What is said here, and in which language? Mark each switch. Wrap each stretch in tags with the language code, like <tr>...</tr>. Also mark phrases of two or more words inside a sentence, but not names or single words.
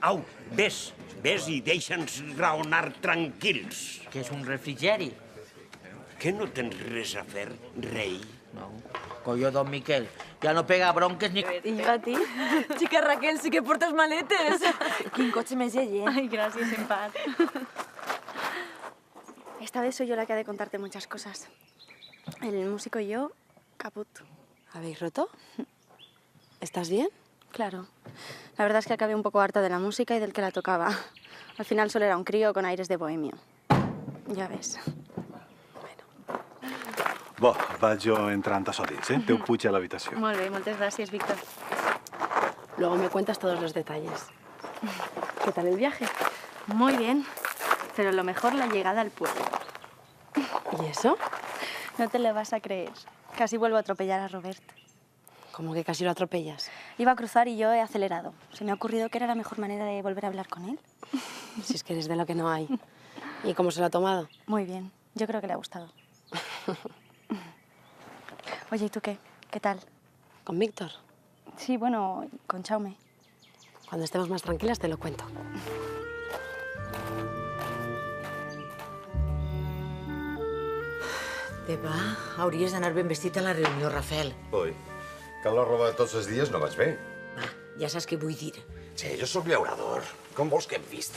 <ca>Au, vés i deixa'ns raonar tranquils. Què és un refrigeri? Que no tens res a fer, rei? No. Colló, don Miquel, ja no pega bronques ni... I jo a ti? Xica Raquel, sí que portes maletes. Quin cotxe més llei,</ca> <es>Ay, gracias, en paz. Esta vez soy yo la que ha de contarte muchas cosas. El músico y yo, caput. ¿Habéis roto? ¿Estás bien? Claro. La verdad es que acabé un poco harta de la música y del que la tocaba. Al final solo era un crío con aires de bohemio. Ya ves.</es> <ca>Bo, vaig jo entrant a dins, eh? Teu puig a l'habitació. Molt bé, moltes gràcies, Víctor.</ca> <es>Luego me cuentas todos los detalles. ¿Qué tal el viaje? Muy bien, pero lo mejor la llegada al pueblo. ¿Y eso? No te lo vas a creer. Casi vuelvo a atropellar a Robert. ¿Cómo que casi lo atropellas? Iba a cruzar y yo he acelerado. Se me ha ocurrido que era la mejor manera de volver a hablar con él. Si es que eres de lo que no hay. ¿Y cómo se lo ha tomado? Muy bien. Yo creo que le ha gustado. Oye, ¿y tú qué? ¿Qué tal? ¿Con Víctor? Sí, bueno, con Jaume. Cuando estemos más tranquilas te lo cuento.</es> <ca>Teva, hauries d'anar ben vestit a la reunió, Rafael. Ui, cal la roba tots els dies no vaig bé. Ja saps què vull dir. Sí, jo sóc llaurador. Com vols que em vista?</ca>